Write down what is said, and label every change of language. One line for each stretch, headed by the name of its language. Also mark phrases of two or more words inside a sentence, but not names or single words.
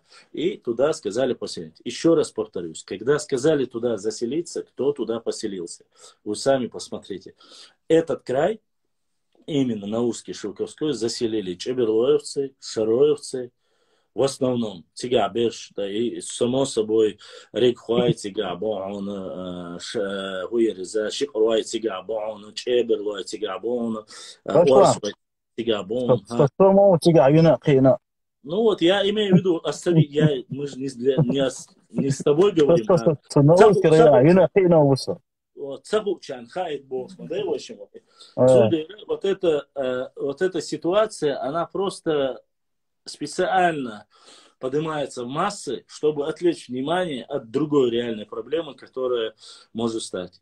Russian: И туда сказали поселиться. Еще раз повторюсь, когда сказали туда заселиться, кто туда поселился? Вы сами посмотрите. Этот край, именно Наурский, Шелковской, заселили чеберлоевцы, шароевцы, в основном Цигабеш, да, и само собой Рикхуай Цигабон, Хуерза, Шикруай Цигабон, Чеберлуай Цигабон, Уарсуай Цигабон. Вот я имею в виду, мы же не с тобой говорим, вот эта ситуация, она просто специально поднимается в массы, чтобы отвлечь внимание от другой реальной проблемы, которая может стать.